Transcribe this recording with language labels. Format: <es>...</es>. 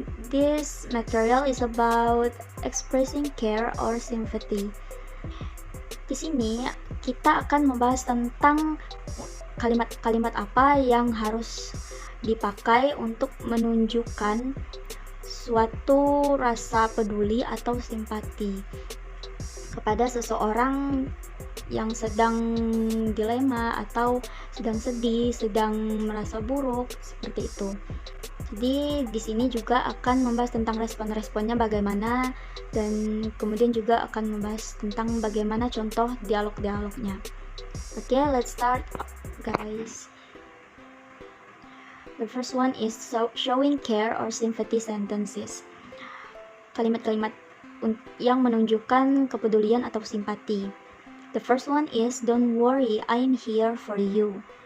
<en>This material is about expressing care or sympathy.</en> <id>Di sini kita akan membahas tentang kalimat-kalimat apa yang harus dipakai untuk menunjukkan suatu rasa peduli atau simpati kepada seseorang yang sedang dilema atau sedang sedih, sedang merasa buruk, seperti itu. Jadi di sini juga akan membahas tentang respon-responnya bagaimana, dan kemudian juga akan membahas tentang bagaimana contoh dialog-dialognya.</id> <en>Oke, let's start guys. The first one is showing care or sympathy sentences.</en> <id>Kalimat-kalimat yang menunjukkan kepedulian atau simpati.</id> <en>The first one is don't worry, I'm here for you.</en>